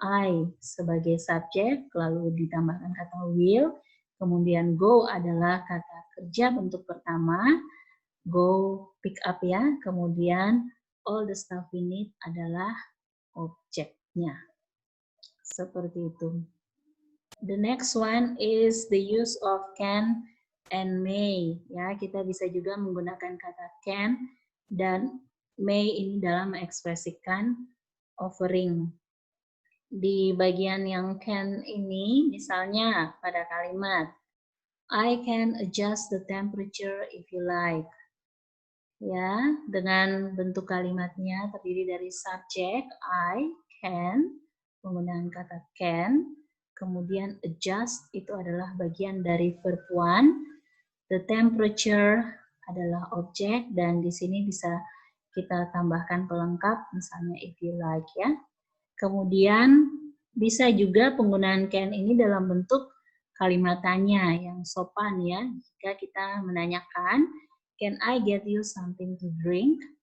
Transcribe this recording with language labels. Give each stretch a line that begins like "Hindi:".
Indonesian: I sebagai subjek, lalu ditambahkan kata will. Kemudian go adalah kata kerja bentuk pertama.
English: Go pick up
Indonesian: ya. Kemudian
English: all the stuff we need
Indonesian: adalah objeknya. Seperti itu.
English: The next one is the use of can and may.
Indonesian: Ya, kita bisa juga menggunakan kata can dan may ini dalam mengekspresikan offering. Di bagian yang can ini, misalnya pada kalimat
English: I can adjust the temperature if you like.
Indonesian: Ya, dengan bentuk kalimatnya terdiri dari subjek I can, penggunaan kata can, kemudian adjust itu adalah bagian dari verb one, the temperature adalah objek, dan di sini bisa kita tambahkan pelengkap, misalnya
English: if you like
Indonesian: ya. Kemudian bisa juga penggunaan can ini dalam bentuk kalimat tanya yang sopan ya. Jika kita menanyakan,
English: can I get you something to drink?